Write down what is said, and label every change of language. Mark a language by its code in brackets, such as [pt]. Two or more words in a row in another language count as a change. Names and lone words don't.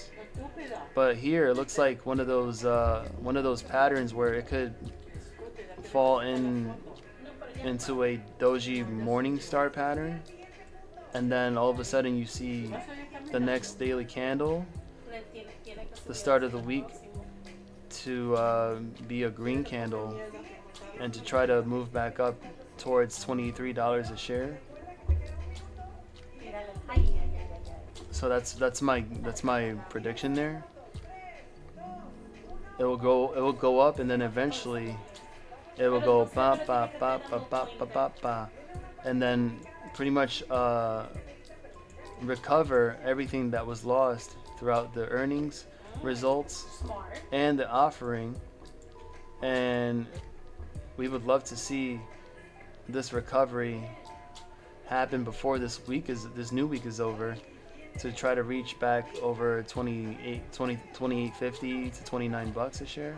[en] But here it looks like one of those patterns where it could fall into a doji Morningstar pattern, and then all of a sudden you see the next daily candle, the start of the week, to be a green candle and to try to move back up towards $23 a share. So that's my prediction there. It will go up, and then eventually it will go ba ba ba ba ba ba ba ba, and then pretty much recover everything that was lost throughout the earnings results and the offering. And we would love to see this recovery happen before this new week is over, to try to reach back over 28.50 to $29 a share.